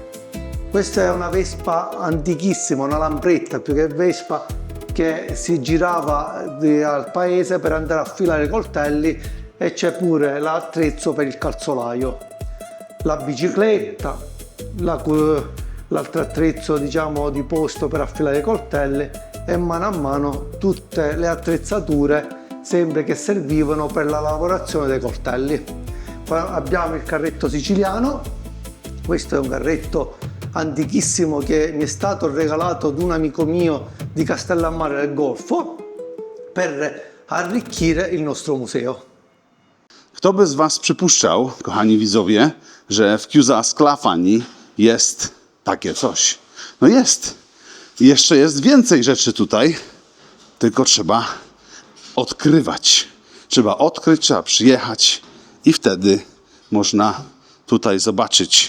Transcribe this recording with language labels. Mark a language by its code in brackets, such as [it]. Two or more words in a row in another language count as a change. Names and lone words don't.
[it] Questa è una vespa antichissima, una lampretta più che vespa, che si girava al paese per andare a affilare i coltelli, e c'è pure l'attrezzo per il calzolaio, la bicicletta, l'altro attrezzo, diciamo, di posto per affilare i coltelli, e mano a mano tutte le attrezzature sempre che servivano per la lavorazione dei coltelli. Qua abbiamo il carretto siciliano. Questo è un carretto antichissimo che mi è stato regalato da un amico mio di Castellammare del Golfo per arricchire il nostro museo. [pl] Kto by z Was przypuszczał, kochani widzowie, że w Chiusa Sclafani jest takie coś? No jest. I jeszcze jest więcej rzeczy tutaj, tylko trzeba odkrywać. Trzeba odkryć, trzeba przyjechać i wtedy można tutaj zobaczyć.